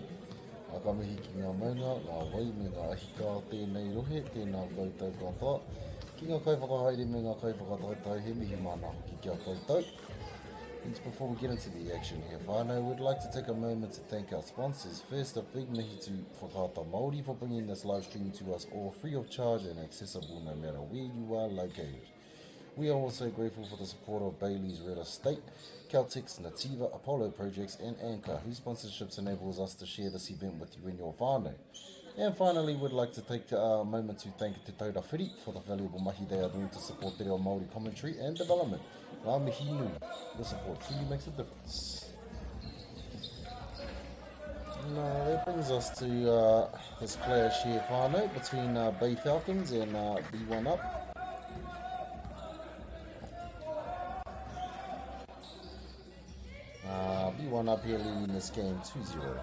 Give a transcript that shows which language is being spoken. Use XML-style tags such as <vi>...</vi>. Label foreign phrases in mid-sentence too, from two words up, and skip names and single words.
<mi>A ka mihi ki ngā maunga, ngā wai me ngā ahika o tēnei rohe, tēnā koutou katoa. Ki ngā kaiwhakahaere me ngā kaiwhakataitai, he mihi mana hoki kia koutou.</mi> <en>And before we get into the action here, whānau, we'd like to take a moment to thank our sponsors. First, a big mihi to Whakata Māori for bringing this live stream to us all free of charge and accessible no matter where you are located. We are also grateful for the support of Bailey's Real Estate, Caltex, Nativa, Apollo Projects and Anchor, whose sponsorships enables us to share this event with you and your whānau. And finally, we'd like to take a moment to thank Te Taura Whiri for the valuable mahi they are doing to support</en> <mi>te reo Māori</mi> <en>commentary and development.</en> <mi>Ngā mihi nui,</mi> <en>your support truly makes a difference. Now, that brings us to this clash here, whānau, between Bay Falcons and B1 Up. B1 Up here leading this game 2-0.</en>